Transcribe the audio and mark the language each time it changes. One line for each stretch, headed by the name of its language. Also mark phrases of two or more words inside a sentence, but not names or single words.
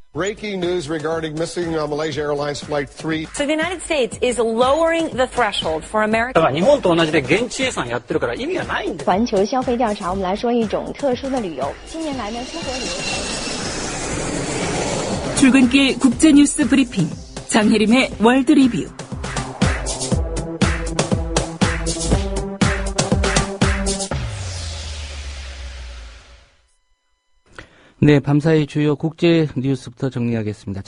English: Breaking news regarding missing Malaysia Airlines Flight 3. So the United States is lowering the threshold for American.
Japanese: だから日本と同じで現地予算やってるから意味がないんです。
Chinese: 环球消费调查，我们来说一种特殊的旅游。近年来呢，出国旅游。
Korean: 출근길 국제뉴스 브리핑 장혜림의 월드 리뷰. 네, 밤사이 주요 국제 뉴스부터 정리하겠습니다.